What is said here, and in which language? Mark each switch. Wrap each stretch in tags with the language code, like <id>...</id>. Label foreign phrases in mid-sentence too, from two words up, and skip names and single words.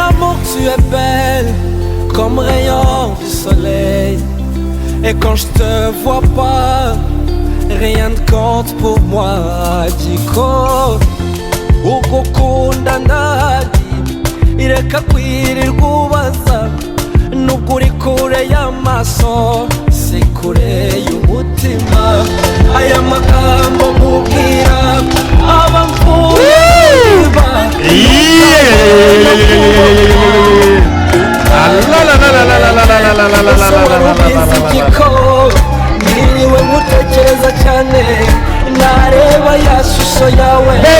<fr>l'amour, tu es belle comme rayon du soleil. Et quand je te vois pas, rien ne compte pour moi.</fr> <rw>Diko ugukunda ndazi ireka kwirirwa ubaza nubwo uri kure y'amaso si kure y'umutima. Aya magambo nkubwira aba mvuye niwe mutekereza cyane nareba ya shusho yawe.</rw>